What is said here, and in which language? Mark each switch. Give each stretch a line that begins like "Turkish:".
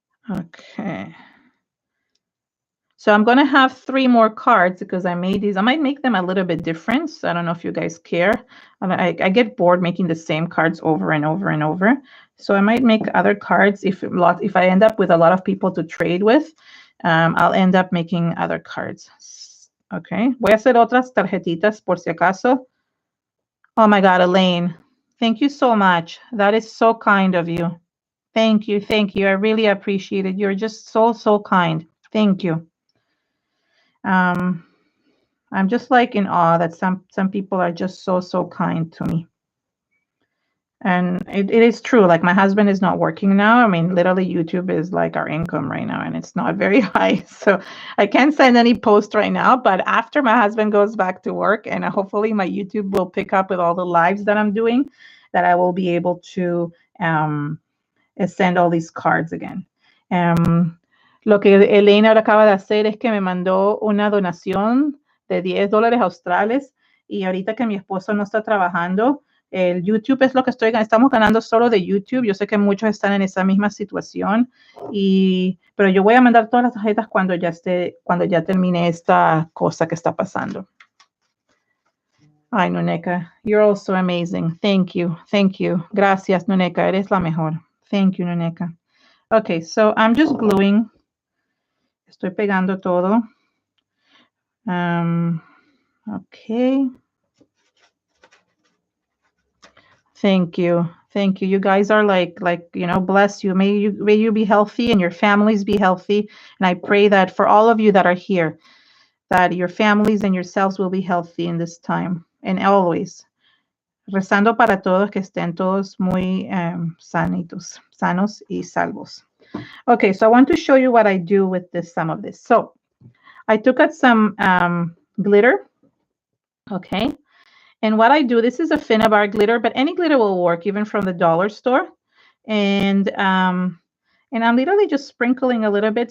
English: Okay. So I'm going to have 3 more cards because I made these. I might make them a little bit different. So I don't know if you guys care. I get bored making the same cards over and over and over. So I might make other cards if I end up with a lot of people to trade with. I'll end up making other cards. Okay.
Spanish: Voy a hacer otras tarjetitas por si acaso.
English: Oh my God, Elaine. Thank you so much. That is so kind of you. Thank you. Thank you. I really appreciate it. You're just so, so kind. Thank you. I'm just like in awe that some people are just so, so kind to me. And it is true. Like my husband is not working now. I mean, literally YouTube is like our income right now and it's not very high. So I can't send any post right now, but after my husband goes back to work and hopefully my YouTube will pick up with all the lives that I'm doing, that I will be able to send all these cards again.
Spanish: Lo que Elena ahora acaba de hacer es que me mandó una donación de $10 australes y ahorita que mi esposo no está trabajando, el YouTube es lo que estamos ganando solo de YouTube. Yo sé que muchos están en esa misma situación, pero yo voy a mandar todas las tarjetas cuando ya termine esta cosa que está pasando.
English: Ay, Nuneka, you're also amazing. Thank you. Thank you.
Spanish: Gracias, Nuneka. Eres la mejor.
English: Thank you, Nuneka. Okay, so I'm just gluing.
Spanish: Estoy pegando todo.
English: Okay. Thank you. Thank you. You guys are like, you know, bless you. May you be healthy and your families be healthy. And I pray that for all of you that are here, that your families and yourselves will be healthy in this time and always.
Spanish: Rezando para todos que estén todos muy sanos y salvos.
English: Okay, so I want to show you what I do with some of this. So I took out some glitter, okay? And what I do, this is a Finnabair glitter, but any glitter will work, even from the dollar store. And I'm literally just sprinkling a little bit.